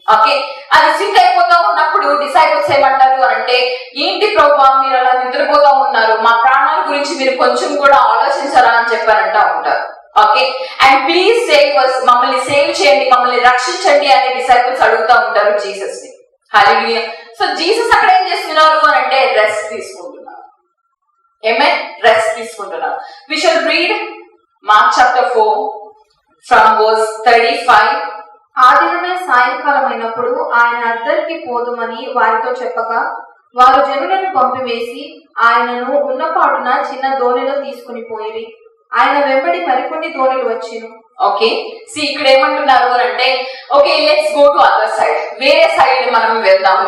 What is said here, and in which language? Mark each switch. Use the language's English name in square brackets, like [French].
[Telugu] Okay, అది sync అయిపోతా ఉన్నప్పుడు డిసైపుల్స్ ఏమంటారు అని అంటే ఏంటి ప్రభువా మీరు అలా నిద్రపోతా ఉన్నారు, మా ప్రాణాల గురించి మీరు కొంచెం కూడా ఆలోచించరా అని చెప్పారంటా ఉంటారు. Okay, and [English] please save us, [Telugu] మమ్మల్ని సేవ్ చేయండి, మమ్మల్ని రక్షించండి అని డిసైపుల్స్ అడుగుతా ఉంటారు జీసస్ ని. హల్లెలూయా. సో జీసస్ అక్కడ ఏం చేస్తున్నారు అని అంటే రెస్ట్ తీసుకుంటున్నారు. Amen, రెస్ట్ తీసుకుంటున్నారు. [English] We shall read Mark chapter 4 from verse 35. [Telugu] ఆ దినమే సాయంకాలం అయినప్పుడు ఆయన అద్దరికి పోదుమని వారితో చెప్పగా వారు జనులను పంపివేసి ఆయనను ఉన్నపాటున చిన్న దోణిలో తీసుకుని పోయిరి. ఆయన వెంబడి మరికొన్ని దోణులు వచ్చెను. ఓకే, ఇక్కడ ఏమంటున్నారు అంటే [English] okay let's go to other side, [Telugu] వేరే సైడ్ మనం వెళ్దాము.